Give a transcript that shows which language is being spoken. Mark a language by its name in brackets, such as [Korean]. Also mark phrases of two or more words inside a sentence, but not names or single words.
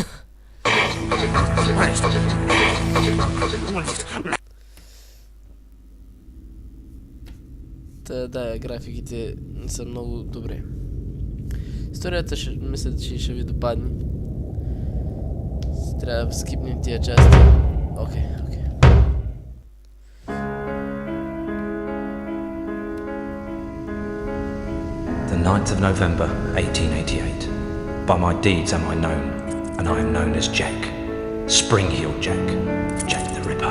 [Bulgarian] Та, да, графиките не са много добре. Историята мисля, че ще ви допадне. Трябва да скипнем тия части. Окей. [English] The 9th of November, 1888. By my deeds am I known, and I am known as Jack. Spring-heeled Jack, Jack the Ripper.